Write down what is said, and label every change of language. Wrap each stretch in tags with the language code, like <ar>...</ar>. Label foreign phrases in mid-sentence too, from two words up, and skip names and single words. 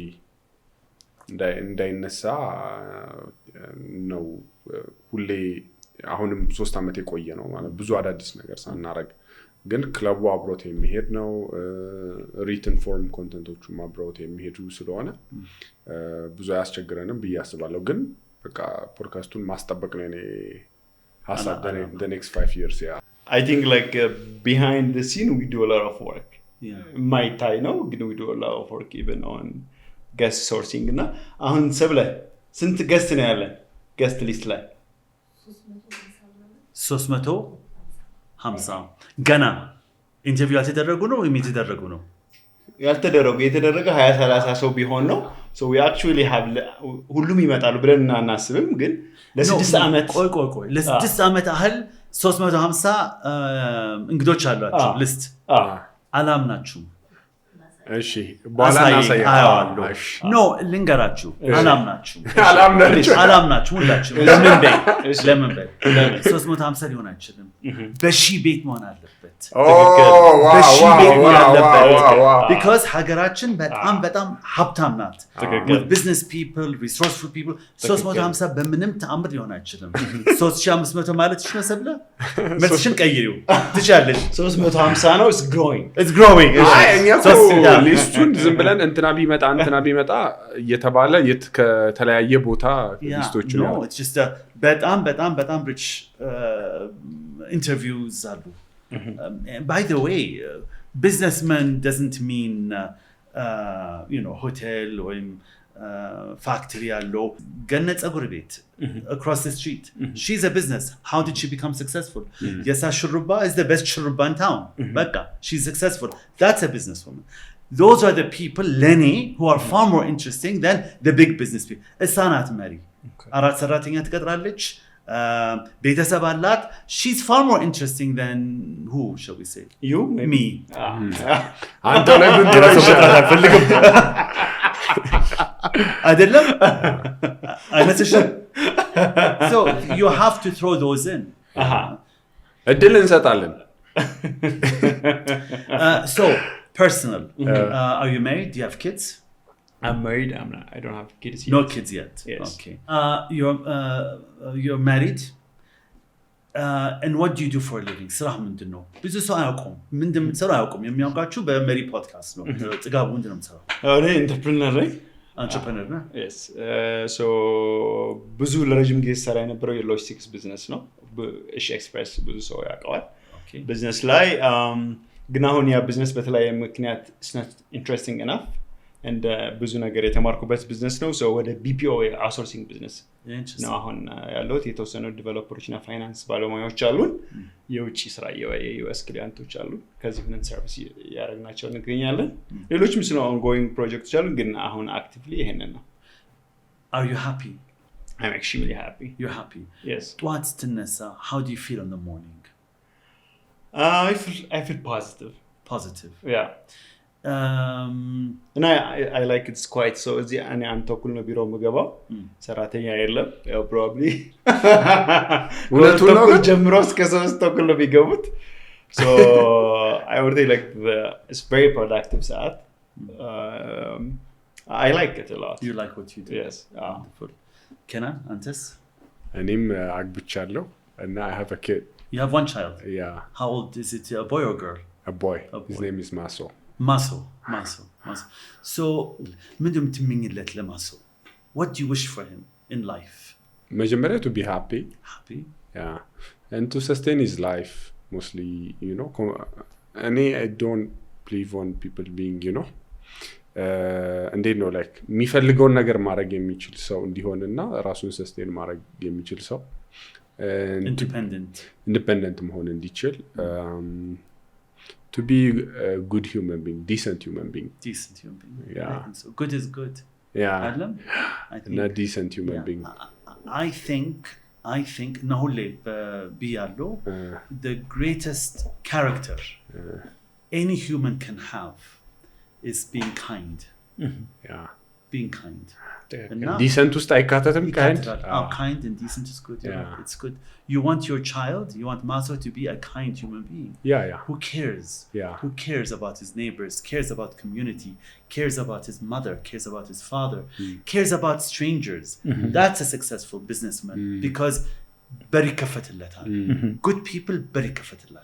<am>እንዳይነሳ ነው ሁሌ አሁንም 3 አመት የቆየ ነው ማለት ብዙ አዳዲስ ነገር ሳናረግ ግን ክለቡ አብሮት የሚሄድ ነው ሪትን ፎርም ኮንተንቶቹም አብሮት የሚሄዱ ስለሆነ ብዙ አያስቸግረንም ብዬ አስባለሁ ግን በቃ ፖድካስቱን ማስጠበቅ ነው እኔ ሀሳብ</am> <en>the next 5 years yeah I think like behind the scene we do a lot of work.</en> <am>የማይታይ ነው ግን</am> <en>we do a lot of work even on guest sourcing</en> <am>እና አሁን ሰብለ ስንት ገስት ነው ያለን ገስት ሊስት ላይ 350 ገና ኢንተርቪው ያልተደረጉ ነው ወይም የተደረጉ ነው የተደረገ 20-30 ሰው ቢሆን ነው</am> <en>so we actually have</en> <am>ሁሉም ይመጣሉ ብለን እናናስብም ግን ለ6 ዓመት ቆይ ለ6 ዓመት አህል 350 እንግዶች አሏቸው ሊስት አላምናችሁም እሺ በኋላ እናሳያለሁ ኖ ልንገራችሁ አላምናችሁም ሁላችሁ ለምን በይ 350 ሊሆን አይችልም በሺ ቤት መሆን አለበት በሺ ቤት መሆን አለበት because ሀገራችን በጣም ሀብታም ናት</am> <en>with business people resourceful people</en> <am>350 በምንም ተአምር ሊሆን አይችልም 3500 ማለት ይችላል መልስሽን ቀይሪው ትቻለሽ</am> <en>350 ነው it's growing</en> <am>ሊስቱን ዝም ብለን እንትና ቢመጣ እየተባለ ከተለያየ ቦታ ሊስቶች ነው</am> <en>it's just በጣም rich interviews አሉ by the way businessman doesn't mean hotel or factory</en> <am>ያለው ገነት ጸጉር</am> <en>ቤት across the street she's a business how did she become successful yes shurba is the best shurba in town በቃ she's successful that's a businesswoman those are the people Lenny who are far more interesting than the big business people</en> <am>እሳናት መሪ አራት ሰራተኛ ትቀጥራለች ቤተሰብ አላት</am> <en>she's far more interesting than who shall we say you me</en> <am>አንተ ላይ ምን ተረሰበት አልፈልግም አይደለም አይመስልሽም</am> <en>so you have to throw those in</en> <am>እድል እንሰጣለን</am> <en>so personal are you married do you have kids I'm married I don't have kids yet no kids yet yes. Okay you're married and what do you do for a living</en> <am>ስራህ ምንድነው ብዙ ሰው አያውቁም ምንድነው አያውቁም የሚያውቃችሁ በመሪ ፖድካስት ነው ጥጋቡ ምንድነው የምትሰራው እኔ ኢንተርፕረነር ነኝ entrepreneur ነው</am> <en>yes so</en> <am>ብዙ ለረጅም ጊዜ ሰራ የነበረው የሎጂስቲክስ ቢዝነስ ነው እሺ ኤክስፕረስ ብዙ ሰው ያውቀዋል ቢዝነስ ላይ ግን አሁን ያ ቢዝነስ በተለያየ ምክንያት</am> <en>it's not interesting enough and</en> <am>ብዙ ነገር የተማርኩበት ቢዝነስ ነው so ወደ</am> <en>BPO outsourcing</en> <am>ቢዝነስ ነው አሁን ያለሁት የተወሰኑ ዲቨሎፐሮች እና ፋይናንስ ባለሙያዎች አሉን የውጭ ስራ የዩኤስ ክሊያንቶች አሉ ከዚህ ሆነን ሰርቪስ ያደረግናቸው እንገኛለን ሌሎችም ስለ ongoing ፕሮጀክቶች አሉ ግን አሁን actively ይሄንን ነው</am> <en>are you happy I'm extremely happy you're happy yes what's Tinessa how do you feel in the morning I feel positive yeah and I like it's quite so</en> <am>እዚህ እኔ አንተ እኩል ነው ቢሮ የምገባው ሰራተኛ የለም ያው</am> <en>probably</en> <am>ሁለቱም ጀምሮ እስከ 3 እኩል ነው የሚገቡት</am> <en>so I would say like it's very productive ሰዓት I like it a lot you like what you do yes wonderful Kenan አንተስ</en> <am>እኔም አግብቻለሁ</am> <en>and I have a kid you have one child yeah how old is it a boy or girl a boy his name is Maso so</en> <am>ምንድነው የምትመኝለት ለማሶ</am> <en>what do you wish for him in life መጀመሪያ to be happy yeah and to sustain his life mostly I don't believe on people being</en> <am>እንዴት ነው</am> <en>like</en> <am>የሚፈልገውን ነገር ማድረግ የሚችል ሰው እንዲሆንና ራሱን ሰስቴን ማድረግ የሚችል ሰው</am> <en>independent</en> <am>መሆን እንዲችል</am> <en>to be a good human being decent human being yeah so good is good yeah I think not decent human being I think</en> <am>እና ሁሌ ብያለሁ</am> <en>the greatest character any human can have is being kind yeah being kind</en> <am>decent ውስጥ አይካተትም</am> <en>kind and decent is good it's good you want your child you want Maso to be a kind human being yeah who cares about his neighbors cares about community cares about his mother cares about his father cares about strangers that's a successful businessman because bari kafatillataal good people bari kafatillachwal</en>